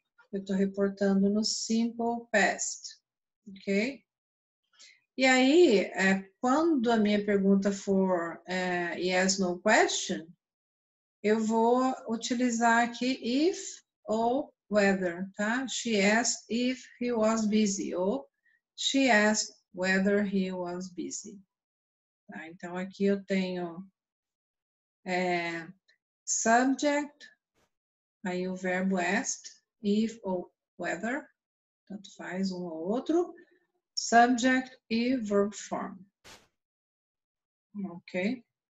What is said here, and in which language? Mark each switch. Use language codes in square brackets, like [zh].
[pt] Eu estou reportando no simple past, ok? E aí, quando a minha pergunta for yes, no question, eu vou utilizar aqui if ou whether, tá? [en] She asked if he was busy, ou she asked whether he was busy. [pt] Tá? Então, aqui eu tenho subject, aí o verbo asked, if ou whether, tanto faz um ou outro, subject e verb form. Ok?